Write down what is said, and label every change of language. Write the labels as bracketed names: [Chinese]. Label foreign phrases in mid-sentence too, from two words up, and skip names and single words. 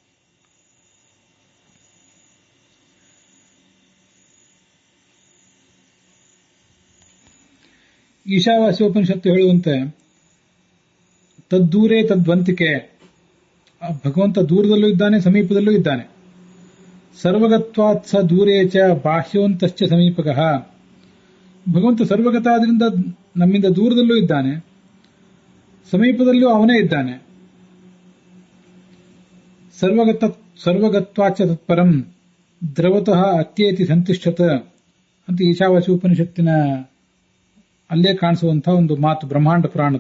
[Kannada] ಈಶಾವಾಸ್ಯೋಪನಿಷತ್ತು ಹೇಳುವಂತೆ [Sanskrit] तद्दूरे तद्वन्तिके, [Kannada] ಭಗವಂತ ದೂರದಲ್ಲೂ ಇದ್ದಾನೆ, ಸಮೀಪದಲ್ಲೂ ಇದ್ದಾನೆ. [Sanskrit] ಸರ್ವಗತ್ವಾತ್ ಸ ದೂರೇ ಚ ಬಾಹ್ಯೋಂತಶ್ಚ ಸಮೀಪಕಃ. [Kannada] ಭಗವಂತ ಸರ್ವಗತ ಆದ್ರಿಂದ ನಮ್ಮಿಂದ ದೂರದಲ್ಲೂ ಇದ್ದಾನೆ, ಸಮೀಪದಲ್ಲೂ ಅವನೇ ಇದ್ದಾನೆ. [Sanskrit] सर्वगत्वाच तत्परं द्रवतः अत्येति सन्तिष्ठत [Kannada] ಅಂತ ಈಶಾವಾಸ್ಯ ಉಪನಿಷತ್ತಿನ ಅಲ್ಲೇ ಕಾಣಿಸುವಂತಹ ಒಂದು ಮಾತು ಬ್ರಹ್ಮಾಂಡ ಪುರಾಣದ್ದು.